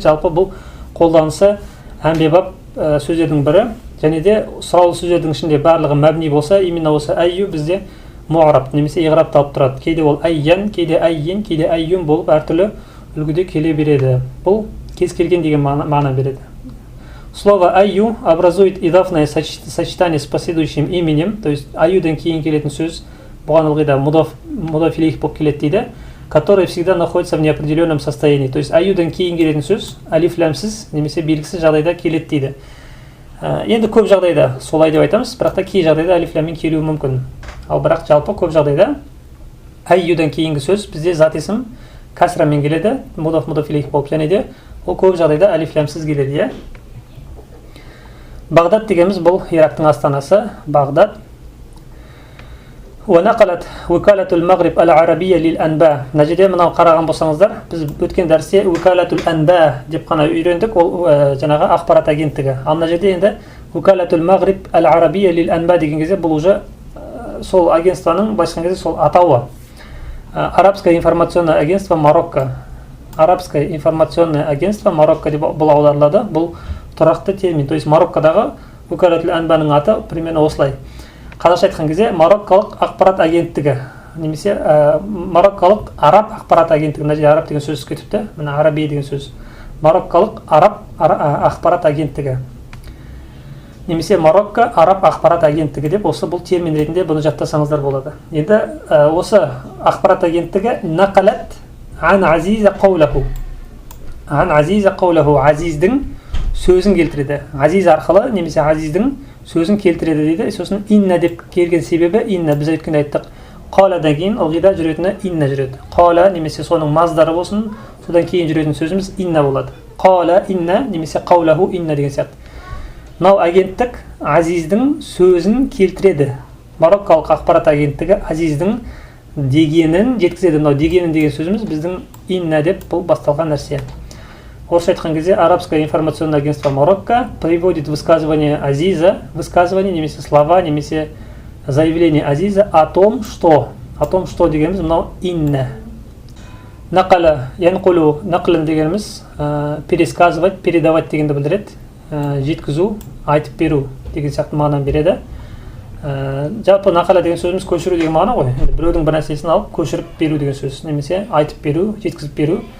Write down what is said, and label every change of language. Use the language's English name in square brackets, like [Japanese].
[Kazakh] Жалпы бұл қолданысы әмбебап сөздердің бірі, және де сұраулы сөздердің ішінде барлығы мәбни болса, именно осы айю бізде муараб немесе иғраб алып тұрады. Кейде ол айян, кейде аййин, кейде айюн болып әртүрлі үлгіде келе береді. Бұл кез келген деген мағына береді. [Russian] Слово айю образует идафное сочетание с последующим именем, то есть [Kazakh] айюдан кейін келетін сөз бұған ылғи да мудаф илейх болып келеді дейді, [Russian] который всегда находится в неопределенном состоянии. [Kazakh] То есть айюдан кейін келетін сөз алиф ләмсіз немесе белгісіз жағдайда келеді дейді. Енді көп жағдайда солай деп айтамыз, бірақ та кей жағдайда алиф ләммен келуі мүмкін. Ал бірақ жалпы көп жағдайда айюдан кейінгі сөз бізде зат есім кәсрамен келеді, мудаф илейх болып, және де ол көп жағдайда алиф ләмсіз келеді. Бағдад дегеніміз бұл Ирактың астанасы, Бағдад. [Arabic] وَنَقَلَتْ وِكَالَةُ الْمَغْرِبِ الْعَرَبِيَّةِ لِلْأَنْبَاءِ. [Kazakh] Мына жерде мынау қараған болсаңыздар, біз өткен дәрісте [Arabic] وِكَالَةُ الْأَنْبَاءِ [Kazakh] деп қана үйрендік, ол жаңағы ақпарат агенттігі. Ал мына жерде енді [Arabic] وِكَالَةُ الْمَغْرِبِ الْعَرَبِيَّةِ لِلْأَنْبَاءِ [Kazakh] деген кезде бұл [Russian] уже [Kazakh] сол агентствоның басқан кезде сол атауы. [Russian] Арабское информационное агентство Марокко. Арабское информационное агентство Марокко [Kazakh] деп бұл аударылады. Бұл тұрақты термин. [Russian] То есть [Kazakh] Мароккодағы Вукалатул Анбаның аты [Russian] примерно [Kazakh] осылай. Қазақша айтқан кезде Мароккалық ақпарат агенттігі, немесе Мароккалық араб ақпарат агенттігі. Мына жерде араб деген сөз кетіпті. Мына арабия деген сөз. Мароккалық араб ақпарат агенттігі. Немесе Марокко араб ақпарат агенттігі деп осы бұл термин ретінде бұны жаттасаңыздар болады. Енді осы ақпарат агенттігі нақалат ан азиза қаулаху. Ан азиза қаулаху, азиздің сөзін келтіреді. Азиз арқылы немесе азиздің сөзін келтіреді дейді. Сосын инна деп келген себебі инна, біз өткенде айттық. Қаладан кейін ылғида жүретіні инна жүреді. Қала немесе соның маздары болсын, содан кейін жүретін сөзіміз инна болады. Қала инна немесе қаулаху инна деген сияқты. Мынау агенттік азиздің сөзін келтіреді. Мароккалық ақпарат агенттігі азиздің дегенін жеткізеді. Мынау дегенін деген сөзіміз біздің инна деп бұл басталған нәрсе. Орысша айтқан кезде [Russian] Арабское информационное агентство Марокко приводит высказывание Азиза, высказывание [Kazakh] немесе [Russian] слова, немесе заявление Азиза о том, что [Kazakh] дегеніміз мынау инна. Нақала, янқулу, нақлын дегеніміз [Russian] пересказывать, передавать [Kazakh] дегенді білдіреді. Жеткізу, айтып беру деген сияқты мағынаны береді. Жалпы нақала деген сөзіміз көшіру деген мағына ғой. Біреудің бір нәрсесін алып көшіріп беру деген сөз, немесе айтып беру, жеткізіп беру.